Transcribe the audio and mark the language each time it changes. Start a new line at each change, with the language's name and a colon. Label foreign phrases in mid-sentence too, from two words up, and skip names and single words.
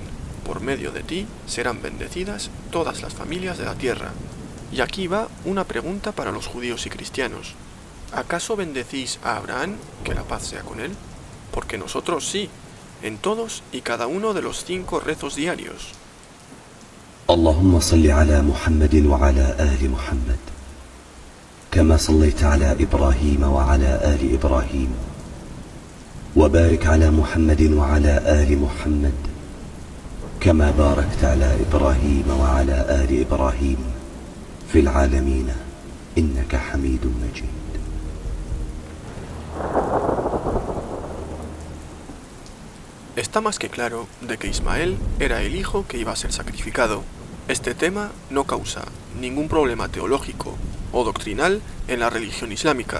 Spanish: Por medio de ti serán bendecidas todas las familias de la tierra. Y aquí va una pregunta para los judíos y cristianos. ¿Acaso bendecís a Abraham, que la paz sea con él? Porque nosotros sí, en todos y cada uno de los 5 rezos diarios.
Arabic: اللهم صل على محمد وعلى آل محمد كما صليت على إبراهيم وعلى آل إبراهيم وبارك على محمد وعلى آل محمد كما باركت على إبراهيم وعلى آل إبراهيم في العالمين إنك حميد مجيد.
Spanish: Está más que claro de que Ismael era el hijo que iba a ser sacrificado. Este tema no causa ningún problema teológico o doctrinal en la religión islámica.